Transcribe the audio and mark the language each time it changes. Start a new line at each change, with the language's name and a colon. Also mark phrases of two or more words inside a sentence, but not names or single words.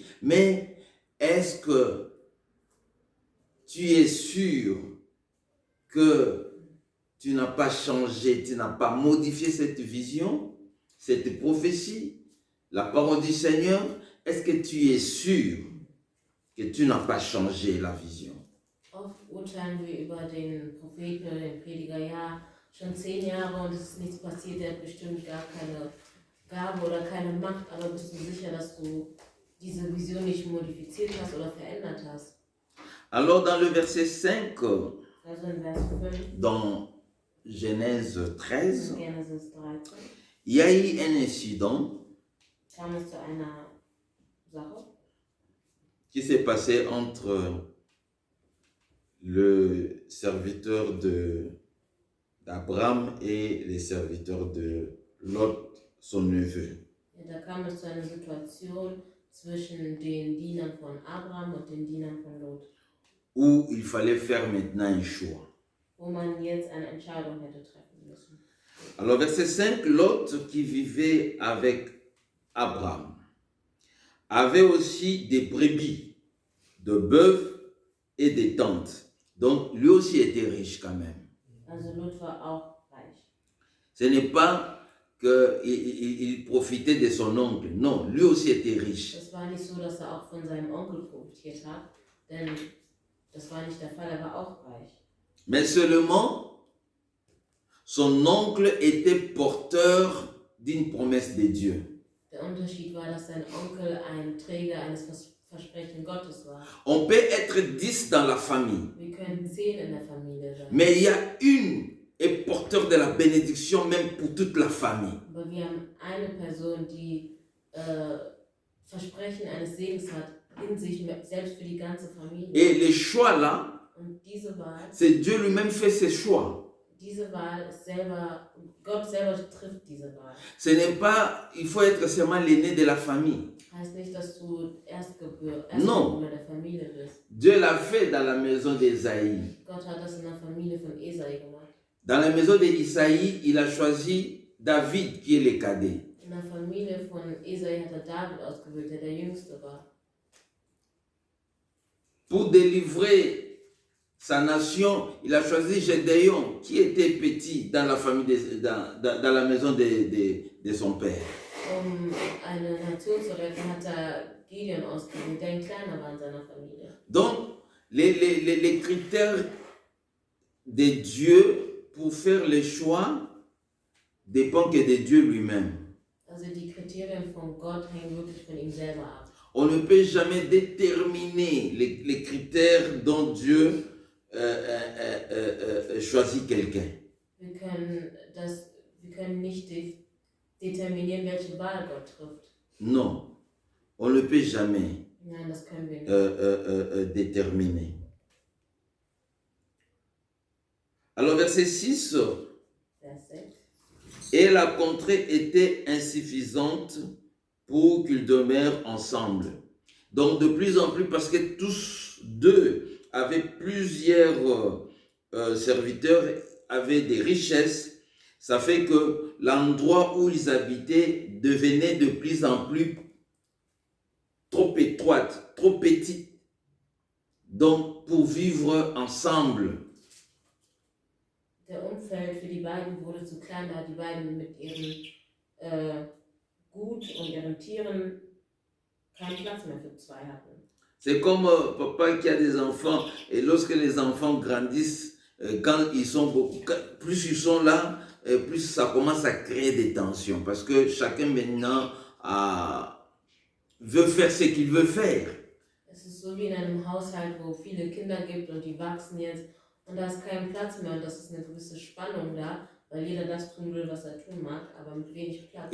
French: Mais est-ce que tu es sûr que tu n'as pas changé, tu n'as pas modifié cette vision, cette prophétie, la parole du Seigneur? Est-ce que tu es sûr que tu n'as pas changé la vision?
German: Oft urteilen wir über den Propheten oder den Prediger, ja, schon 10 Jahre und es ist nichts passiert, der hat bestimmt gar keine Gabe oder keine Macht, aber bist du sicher, dass du diese Vision nicht modifiziert hast oder verändert hast?
French: Alors dans le verset 5,
German: Also in Vers 5,
French: dans Genèse 13,
German: in Genesis 13,
French: il y a eu un incident
German: kam es zu einer Sache,
French: qui s'est passé entre le serviteur d'Abraham et les serviteurs de Lot, son neveu.
German: ja, da kam es zu einer Situation zwischen den Dienern von Abraham und den Dienern von Lot,
French: Où il fallait faire maintenant un choix.
German: wo man jetzt eine Entscheidung hätte treffen müssen.
French: Alors verset 5, Lot qui vivait avec Abraham avait aussi des brebis, de bœufs et des tentes. Donc lui aussi était riche quand même.
German: Also Lot war auch reich.
French: Ce n'est pas qu'il profitait de son oncle, non, lui aussi était riche.
German: Es war nicht so, dass er auch von seinem Onkel profitiert hat, denn das war nicht der Fall, er war auch reich.
French: Mais seulement, son oncle était porteur d'une promesse de Dieu.
German: Der Unterschied war, dass sein Onkel ein Träger eines Versprechen Gottes war.
French: On peut être 10 dans la famille,
German: Wir können 10 in der Familie sein.
French: mais il y a une est porteur de la bénédiction même pour toute la famille.
German: Aber wir haben eine Person, die Versprechen eines Segens hat in sich, selbst für die ganze Familie.
French: Et les choix là,
German: Und diese Wahl,
French: c'est Dieu lui-même fait ses choix.
German: diese Wahl ist selber, Gott selber trifft diese Wahl.
French: Ce n'est pas, il faut être seulement l'aîné de la famille.
German: Heißt nicht, dass du Erstgeburt
French: Non.
German: der Familie bist.
French: Dieu l'a fait dans la maison d'Ésaïe.
German: Gott hat das in der Familie von Esai gemacht.
French: Dans la maison d'Isaïe, il a choisi David qui est le cadet.
German: In der Familie von Esai hat er David ausgewählt, der Jüngste war.
French: Pour délivrer sa nation, il a choisi Gédéon, qui était petit dans la famille, dans la maison de son père.
German: Eine Nation zu retten, hat er Gideon ausgewählt, der ein kleiner war in seiner Familie.
French: Donc, les critères de Dieu pour faire les choix dépendent que de Dieu lui-même.
German: Also die Kriterien von Gott hängen wirklich von ihm selber ab.
French: On ne peut jamais déterminer les critères dont Dieu choisit quelqu'un.
German: Wir können nicht determinieren, welche Wahl Gott trifft.
French: Non, on ne peut jamais
German: Nein, das können wir nicht.
French: déterminer. Alors verset 6,
German: Vers 6.
French: et la contrée était insuffisante pour qu'ils demeurent ensemble. Donc de plus en plus, parce que tous deux avaient plusieurs serviteurs, avaient des richesses, ça fait que l'endroit où ils habitaient devenait de plus en plus trop étroite, trop petite. Donc pour vivre ensemble,
German: Der Umfeld für die beiden wurde zu klein, da die beiden mit ihrem Gut und ihren Tieren keinen Platz mehr für zwei hatten.
French: c'est comme papa qui a des enfants, et lorsque les enfants grandissent, quand ils sont beaucoup, plus ils sont là, plus ça commence à créer des tensions, parce que chacun maintenant veut faire ce qu'il veut faire.
German: Es ist so wie in einem Haushalt, wo viele Kinder gibt und die wachsen jetzt und da ist kein Platz mehr und das ist eine gewisse Spannung da, weil jeder das tun will, was er tun mag, aber mit wenig Platz.